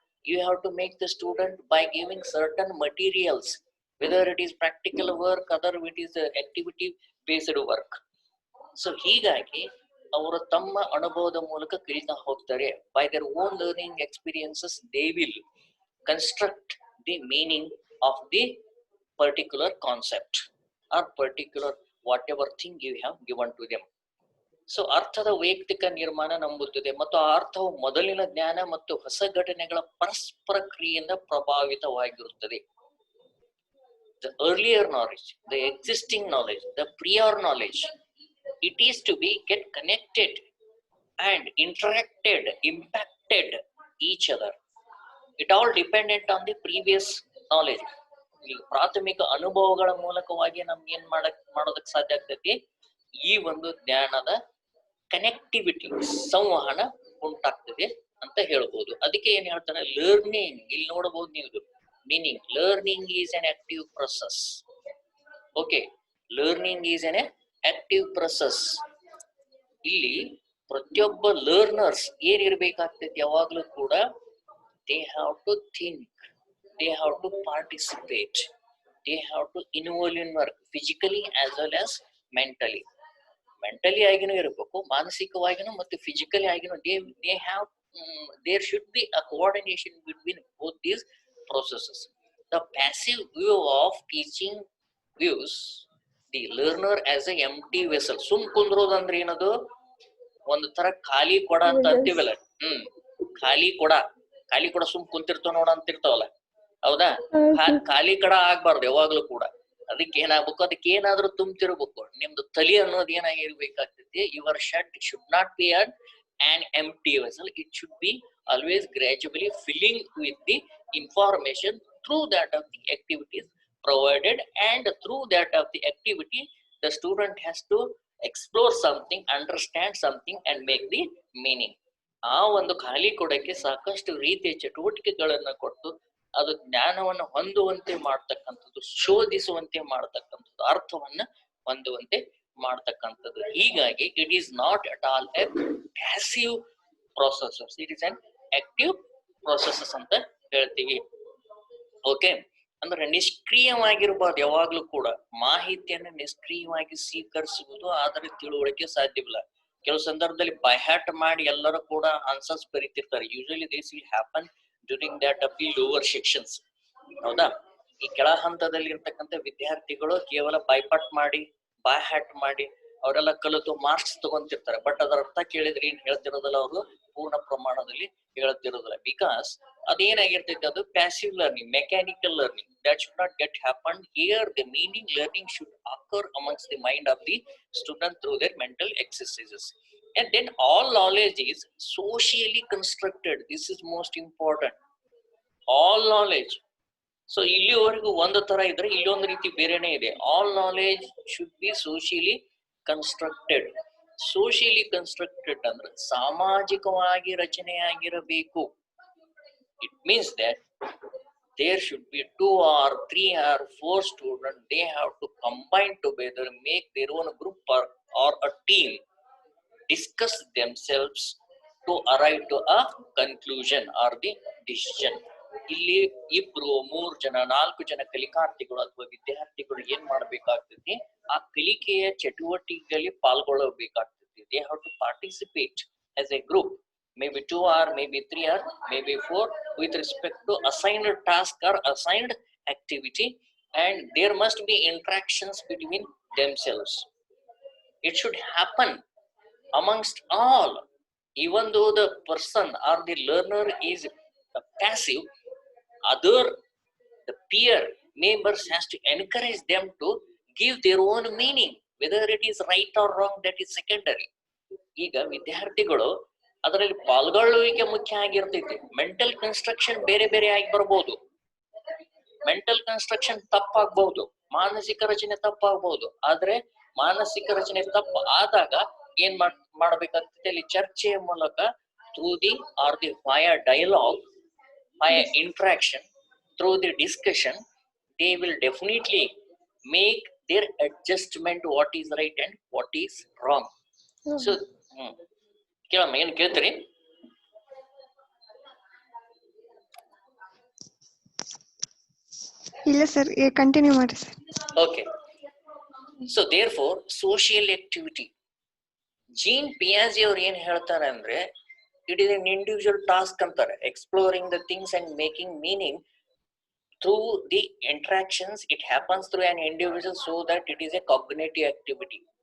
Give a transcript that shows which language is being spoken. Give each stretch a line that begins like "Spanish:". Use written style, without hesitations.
English: You have to make the student by giving certain materials, whether it is practical work, other it is activity based work.
Kannada: So ಹೀಗಾಗಿ ಅವರು ತಮ್ಮ ಅನುಭವದ ಮೂಲಕ ಕಲಿತಾ ಹೋಗ್ತಾರೆ.
English: By their own learning experiences they will construct the meaning of the particular concept or particular whatever thing you have given to them.
Kannada: So ಅರ್ಥದ ವೈಯಕ್ತಿಕ ನಿರ್ಮಾಣ ನಂಬುತ್ತದೆ ಮತ್ತು ಆ ಅರ್ಥವು ಮೊದಲಿನ ಜ್ಞಾನ ಮತ್ತು ಹೊಸ ಘಟನೆಗಳ ಪರಸ್ಪರ ಕ್ರಿಯೆಯಿಂದ ಪ್ರಭಾವಿತವಾಗಿರುತ್ತದೆ.
English: The earlier knowledge, the existing knowledge, the prior knowledge, it is to be get connected and interacted, impacted each other. It all dependent on the previous knowledge.
Kannada: ಈ ಪ್ರಾಥಮಿಕ ಅನುಭವಗಳ ಮೂಲಕವಾಗಿ ನಮ್ಗೆ ಏನ್ ಮಾಡೋದಕ್ಕೆ ಸಾಧ್ಯ ಆಗ್ತೈತಿ, ಈ ಒಂದು ಜ್ಞಾನದ ಕನೆಕ್ಟಿವಿಟಿ ಸಂವಹನ ಉಂಟಾಗ್ತದೆ ಅಂತ ಹೇಳ್ಬೋದು. ಅದಕ್ಕೆ ಏನ್ ಹೇಳ್ತಾರೆ, ಲರ್ನಿಂಗ್. ಇಲ್ಲಿ ನೋಡಬಹುದು ನೀವು meaning.
English: Learning is an active process. Okay, learning is an active process.
Kannada: ಇಲ್ಲಿ ಪ್ರತಿಯೊಬ್ಬ ಲರ್ನರ್ಸ್ ಏನಿರ್ಬೇಕಾಗ್ತೈತಿ ಯಾವಾಗ್ಲೂ ಕೂಡ,
English: they have to think, they have to participate, they have to involve in work physically as well as mentally.
Kannada: Mentally ಆಗಿನೂ ಇರಬೇಕು, ಮಾನಸಿಕವಾಗಿನೂ ಮತ್ತು physically ಆಗಿನೂ
English: they have there should be a coordination between both these processes. The passive view of teaching views the learner as a empty vessel.
Kannada: ಸುಮ್ ಕುಂದ್ರೋದಂದ್ರೆ ಏನದು, ಒಂದು ತರ ಖಾಲಿ ಕೊಡ ಅಂತ ಅಂತೀವಲ್ಲ. ಖಾಲಿ ಕೊಡ ಸುಮ್ ಕುಂತಿರ್ತಾವ ನೋಡ ಅಂತಿರ್ತಾವಲ್ಲ, ಹೌದಾ? ಖಾಲಿ ಕಡ ಆಗ್ಬಾರ್ದು ಯಾವಾಗ್ಲೂ ಕೂಡ. ಅದಕ್ಕೆ ಏನಾಗ್ಬೇಕು, ಅದಕ್ಕೆ ಏನಾದ್ರೂ ತುಂಬ್ತಿರ್ಬೇಕು. ನಿಮ್ದು ತಲೆ ಅನ್ನೋದು ಏನಾಗಿರ್ಬೇಕಾಗ್ತೈತಿ,
English: Your shirt should not be an empty vessel. It should be always gradually filling with the information through that of the activities provided, and through that of the activity the student has to explore something, understand something and make the meaning.
Kannada: ಆ ಒಂದು ಖಾಲಿ ಕೊಡಕ್ಕೆ ಸಾಕಷ್ಟು ರೀತಿಯ ಚಟುವಟಿಕೆಗಳನ್ನ ಕೊಟ್ಟು ಅದು ಜ್ಞಾನವನ್ನು ಹೊಂದುವಂತೆ ಮಾಡ್ತಕ್ಕಂಥದ್ದು, ಶೋಧಿಸುವಂತೆ ಮಾಡ್ತಕ್ಕಂಥದ್ದು, ಅರ್ಥವನ್ನ ಹೊಂದುವಂತೆ ಮಾಡ್ತಕ್ಕಂಥದ್ದು.
English: ಹೀಗಾಗಿ it is not at all a passive processes, it is an active processes
Kannada: ಅಂತ ಹೇಳ್ತೀವಿ. ಓಕೆ, ಅಂದ್ರೆ ನಿಷ್ಕ್ರಿಯವಾಗಿರ್ಬಾರ್ದು ಯಾವಾಗ್ಲೂ ಕೂಡ. ಮಾಹಿತಿಯನ್ನು ನಿಷ್ಕ್ರಿಯವಾಗಿ ಸ್ವೀಕರಿಸುವುದು ಅದರ ತಿಳುವಳಿಕೆ ಸಾಧ್ಯವಿಲ್ಲ. ಕೆಲವು ಸಂದರ್ಭದಲ್ಲಿ ಬೈಹ್ಯಾಟ್ ಮಾಡಿ ಎಲ್ಲರೂ ಕೂಡ answers ಬರೀತಿರ್ತಾರೆ.
English: Usually this will happen during that of the lower sections, ಹೌದಾ?
Kannada: ಈ ಕೆಳ ಹಂತದಲ್ಲಿ ಇರ್ತಕ್ಕಂಥ ವಿದ್ಯಾರ್ಥಿಗಳು ಕೇವಲ ಬೈಪಾಟ್ ಮಾಡಿ ಬೈಹ್ಯಾಟ್ ಮಾಡಿ ಅವರೆಲ್ಲ ಕಲಿತು ಮಾರ್ಕ್ಸ್ ತಗೊಂತಿರ್ತಾರೆ. ಬಟ್ ಅದರ ಅರ್ಥ ಕೇಳಿದ್ರೆ ಏನ್ ಹೇಳ್ತಿರೋದಲ್ಲ, ಅವರು ಪೂರ್ಣ ಪ್ರಮಾಣದಲ್ಲಿ ಹೇಳ್ತಿರೋದಿಲ್ಲ. ಬಿಕಾಸ್ ಅದೇನಾಗಿರ್ತೈತೆ, ಅದು passive learning, mechanical learning.
English: That should not get happened here. The meaning learning should occur amongst the mind of the student through their mental exercises. And then all knowledge is socially constructed. This is most important. All knowledge.
Kannada: So ಇಲ್ಲಿವರೆಗೂ ಒಂದು ತರ ಇದ್ರೆ ಇಲ್ಲೊಂದು ರೀತಿ ಬೇರೆನೆ ಇದೆ.
English: All knowledge should be socially constructed.
Kannada: Socially constructed ಅಂದ್ರೆ ಸಾಮಾಜಿಕವಾಗಿ ರಚನೆಯಾಗಿರಬೇಕು.
English: It means that there should be 2 or 3 or 4 students. They have to combine together, make their own group or a team, discuss themselves to arrive to a conclusion or the decision.
Kannada: ಇಲ್ಲಿ 2, 3 ಜನ 4 ಜನ ಕಲಿಕಾರ್ಥಿಗಳು ಅಥವಾ ವಿದ್ಯಾರ್ಥಿಗಳು ಏನ್ ಮಾಡ್ಬೇಕಾಗ್ತೈತಿ, ಆ ಕಲಿಕೆಯ ಚಟುವಟಿಕೆಯಲ್ಲಿ ಪಾಲ್ಗೊಳ್ಳಬೇಕಾಗ್ತೈತಿ.
English: They have to participate as a group, maybe 2 or maybe 3 or maybe 4, with respect to assigned task or assigned activity, and there must be interactions between themselves. It should happen amongst all. Even though the person or the learner is passive, the peer members has to encourage them to give their own meaning. Whether it is right or wrong, that is secondary.
Kannada: ಈಗ ವಿದ್ಯಾರ್ಥಿಗಳು ಅದರಲ್ಲಿ ಪಾಲ್ಗೊಳ್ಳುವಿಕೆ ಮುಖ್ಯ ಆಗಿರ್ತೈತಿ. Mental construction ಬೇರೆ ಬೇರೆ ಆಗಿ ಬರ್ಬೋದು. ಮೆಂಟಲ್ ಕನ್ಸ್ಟ್ರಕ್ಷನ್ ತಪ್ಪಾಗಬಹುದು, ಮಾನಸಿಕ ರಚನೆ ತಪ್ಪಾಗಬಹುದು. ಆದ್ರೆ ಮಾನಸಿಕ ರಚನೆ ತಪ್ಪು ಆದಾಗ ಏನ್ ಮಾಡ್ಬೇಕಾಗ್ತದೆ, ಅಲ್ಲಿ ಚರ್ಚೆಯ ಮೂಲಕ
English: through the or the via dialogue, via interaction, through the discussion, they will definitely make their adjustment what is right and what is wrong.
Kannada: So ಕೇಳಮ್ಮ, ಏನ್ ಕೇಳ್ತೀರಿ? ಇಲ್ಲ ಸರ್, ಕಂಟಿನ್ಯೂ ಮಾಡಿ sir.
English: okay, so therefore social activity,
Kannada: gene ಪಿಯಾಜೆ ಅವ್ರು ಏನ್ ಹೇಳ್ತಾರೆ ಅಂದ್ರೆ,
English: it is an individual task
Kannada: ಅಂತಾರೆ.
English: exploring the things and making meaning through the interactions, it happens through an individual, so that it is a cognitive activity.